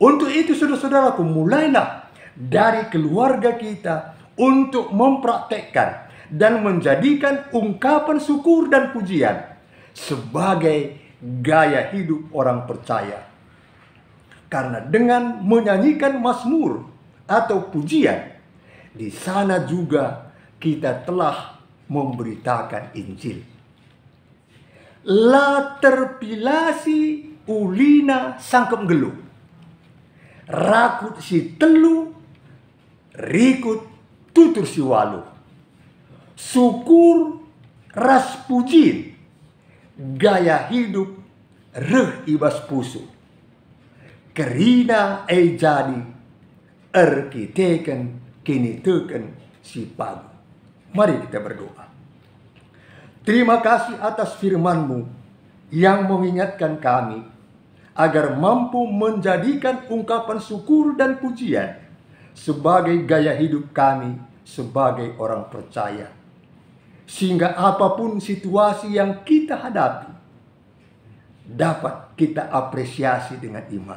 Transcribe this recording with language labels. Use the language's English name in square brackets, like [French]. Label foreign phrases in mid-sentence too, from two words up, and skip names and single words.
[Indonesian] Untuk itu saudara-saudaraku, mulailah dari keluarga kita untuk mempraktekkan dan menjadikan ungkapan syukur dan pujian sebagai gaya hidup orang percaya. Karena dengan menyanyikan mazmur atau pujian, di sana juga kita telah memberitakan Injil. [Batak Karo] La terpilasi ulina sangkep gelu, rakut si telu, rikut tutur si walu. Syukur ras pujin, gaya hidup reh ibas pusu. Kerina jadi erkiteken kini teken si pagu. [Indonesian] Mari kita berdoa. Terima kasih atas firman-Mu yang mengingatkan kami agar mampu menjadikan ungkapan syukur dan pujian sebagai gaya hidup kami sebagai orang percaya. Sehingga apapun situasi yang kita hadapi, dapat kita apresiasi dengan iman.